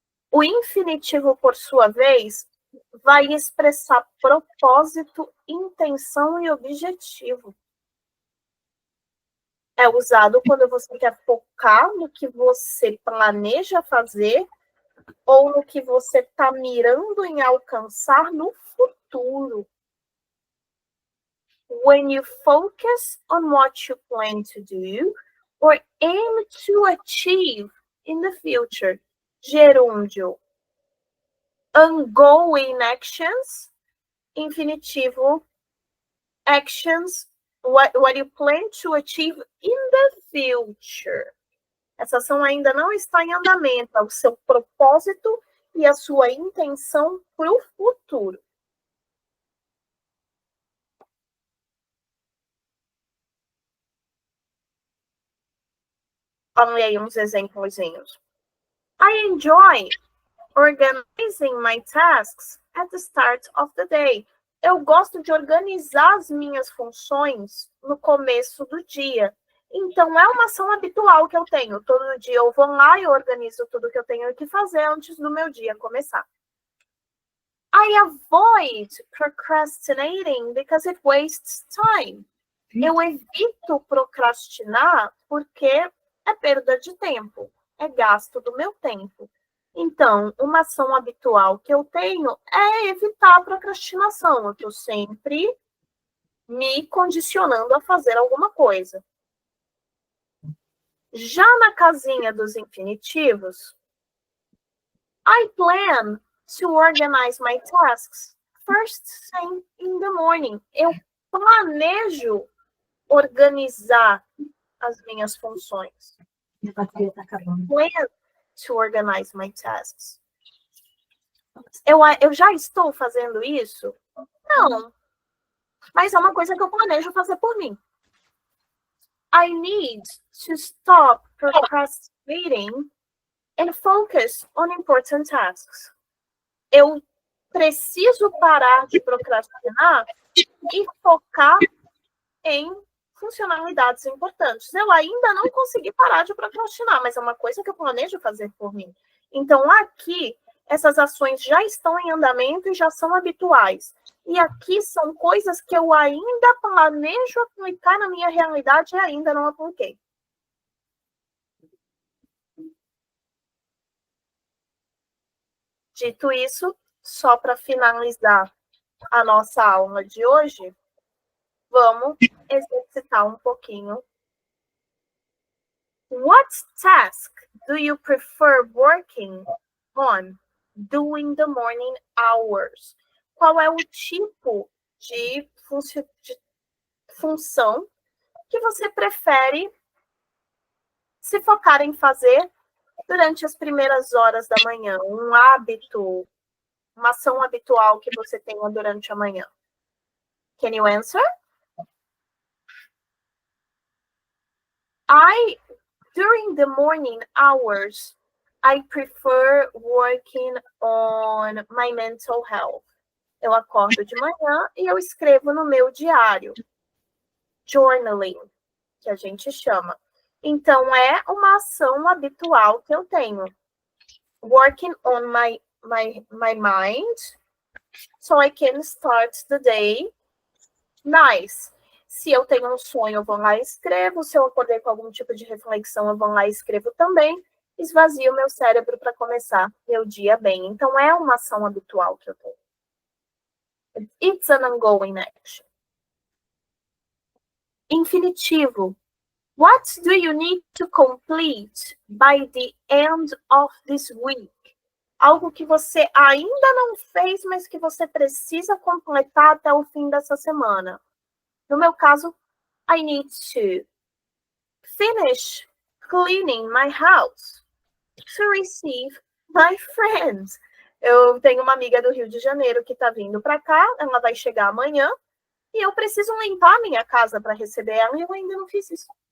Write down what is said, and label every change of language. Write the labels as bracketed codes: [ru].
[pt] O infinitivo, por sua vez, vai expressar propósito, intenção e objetivo. É usado quando você quer focar no que você planeja fazer ou no que você está mirando em alcançar no futuro. [en] When you focus on what you plan to do or aim to achieve in the future. Gerúndio. Ongoing actions. Infinitivo. Actions. What you plan to achieve in the future. [pt] Essa ação ainda não está em andamento. É o seu propósito e a sua intenção para o futuro. Olha aí uns exemplozinhos. [en] I enjoy organizing my tasks at the start of the day. [pt] Eu gosto de organizar as minhas funções no começo do dia. Então, é uma ação habitual que eu tenho. Todo dia eu vou lá e organizo tudo que eu tenho que fazer antes do meu dia começar. I avoid procrastinating because it wastes time. Eu evito procrastinar porque é perda de tempo, é gasto do meu tempo. Então, uma ação habitual que eu tenho é evitar a procrastinação. Eu estou sempre me condicionando a fazer alguma coisa. Já na casinha dos infinitivos, [en] I plan to organize my tasks first thing in the morning. [pt] Eu planejo organizar as minhas funções. Minha bateria está acabando. [en] Plan to organize my tasks. [pt] Eu já estou fazendo isso? Não. Mas é uma coisa que eu planejo fazer por mim. [en] I need to stop procrastinating and focus on important tasks. [pt] Eu preciso parar de procrastinar e focar em funcionalidades importantes. Eu ainda não consegui parar de procrastinar, mas é uma coisa que eu planejo fazer por mim. Então, aqui, essas ações já estão em andamento e já são habituais. E aqui são coisas que eu ainda planejo aplicar na minha realidade e ainda não apliquei. Dito isso, só para finalizar a nossa aula de hoje, vamos exercitar um pouquinho. [en] What task do you prefer working on during the morning hours? [pt] Qual é o tipo de função que você prefere se focar em fazer durante as primeiras horas da manhã? Um hábito, uma ação habitual que você tenha durante a manhã. [en] Can you answer? During the morning hours, I prefer working on my mental health. [pt] Eu acordo de manhã e eu escrevo no meu diário. Journaling, que a gente chama. Então, é uma ação habitual que eu tenho. [en] Working on my mind, so I can start the day nice. [pt] Se eu tenho um sonho, eu vou lá e escrevo. Se eu acordei com algum tipo de reflexão, eu vou lá e escrevo também. Esvazio meu cérebro para começar meu dia bem. Então, é uma ação habitual que eu tenho. [en] It's an ongoing action. [pt] Infinitivo. [en] What do you need to complete by the end of this week? [pt] Algo que você ainda não fez, mas que você precisa completar até o fim dessa semana. No meu caso, [en] I need to finish cleaning my house to receive my friends. [pt] Eu tenho uma amiga do Rio de Janeiro que está vindo para cá, ela vai chegar amanhã, e eu preciso limpar a minha casa para receber ela, e eu ainda não fiz isso.